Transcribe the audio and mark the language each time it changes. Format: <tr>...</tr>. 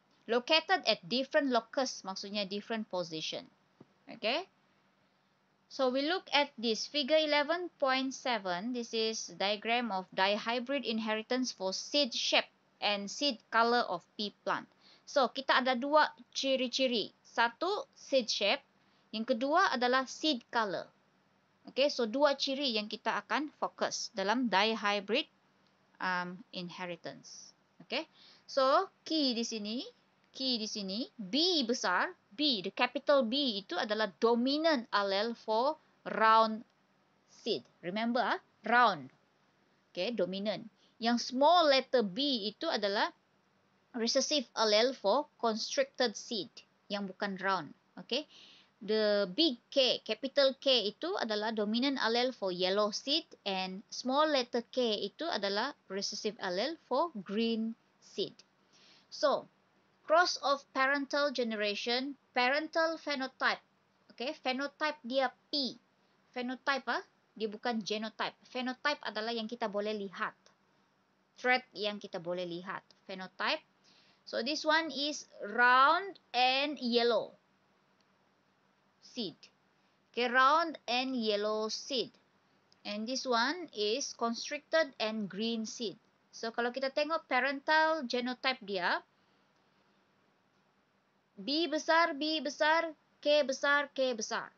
<en>Located at different locus,</en> <ms>maksudnya</ms> <en>different position. Okay. So we look at this figure 11.7. This is diagram of dihybrid inheritance for seed shape and seed color of pea plant.</en> <ms>So kita ada dua ciri-ciri. Satu seed shape, yang kedua adalah seed color. Okay, so dua ciri yang kita akan fokus dalam dihybrid inheritance.</ms> <en>Okay, so key</en> <ms>di sini, B besar,</ms> <en>B, the capital B</en> <ms>itu adalah</ms> <en>dominant allele for round seed. Remember, round. Okay, dominant. Yang small letter B</en> <ms>itu adalah</ms> <en>recessive allele for constricted seed,</en> <ms>yang bukan</ms> <en>round. Okay. The big K, capital K</en> <ms>itu adalah</ms> <en>dominant allele for yellow seed and small letter K itu adalah recessive allele for green seed. So, cross of parental generation, parental phenotype.</en> <ms>Okay, phenotype dia P. Phenotype dia bukan genotype. Phenotype adalah yang kita boleh lihat. Trait yang kita boleh lihat. Phenotype.</ms> <en>So, this one is round and yellow seed. Okay, round and yellow seed. And this one is constricted and green seed.</en> <ms>So, kalau kita tengok parental genotype dia, B besar, K besar, K besar.</ms>